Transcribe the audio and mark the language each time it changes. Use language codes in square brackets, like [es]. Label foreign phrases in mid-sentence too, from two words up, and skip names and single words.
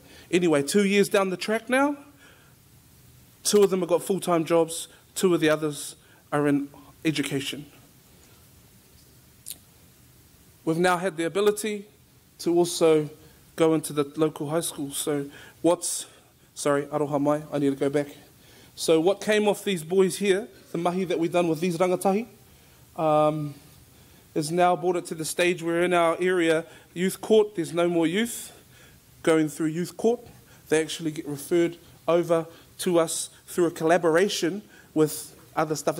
[en] Anyway, 2 years down the track now, 2 of them have got full-time jobs. 2 of the others are in education. We've now had the ability to also go into the local high school. So [mi] aroha mai, [en] I need to go back. So what came off these boys here, the mahi that we've done with these rangatahi, is now brought it to the stage where in our area, youth court, there's no more youth going through youth court. They actually get referred over to us through a collaboration with other stuff.